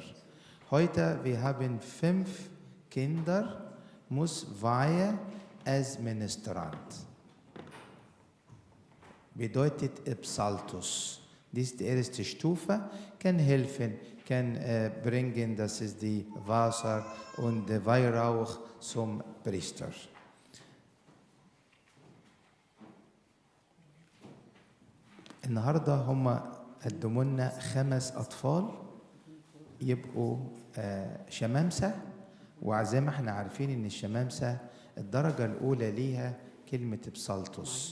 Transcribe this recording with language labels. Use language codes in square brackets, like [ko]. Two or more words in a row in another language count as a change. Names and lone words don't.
[de] Heute, wir haben 5 Kinder, muss weihen als Ministrant. Bedeutet Psaltus. Dies ist die erste Stufe, kann helfen, kann bringen, das ist die Wasser und der Weihrauch zum Priester. [ar] النهارده هم قدموا لنا 5 أطفال يبقوا شمامسة، وزي ما احنا عارفين ان الشمامسة الدرجة الأولى ليها كلمة بسالتوس.